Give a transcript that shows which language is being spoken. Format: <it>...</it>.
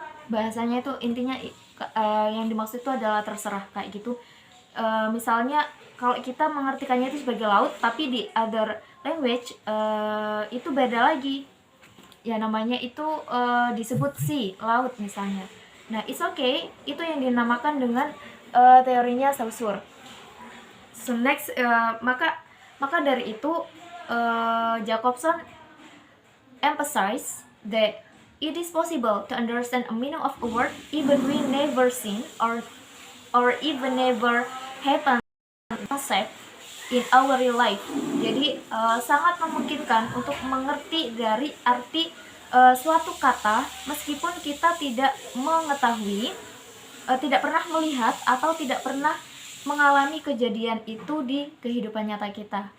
<id>Bahasanya itu intinya yang dimaksud itu adalah terserah, kayak gitu. Misalnya kalau kita mengartikannya itu sebagai laut, tapi di</id> <en>other language</en> <id>itu beda lagi. Ya namanya itu disebut sea, laut misalnya. Nah,</id> <en>it's okay,</en> <id>itu yang dinamakan dengan teorinya Saussure.</id> <en>So next,</en> <id>maka dari itu</id> <en>Jacobson emphasize that it is possible to understand a meaning of a word even we never seen or even never happen concept in our real life.</en> <id>Jadi sangat memungkinkan untuk mengerti dari arti suatu kata meskipun kita tidak mengetahui, tidak pernah melihat atau tidak pernah mengalami kejadian itu di kehidupan nyata kita.</id>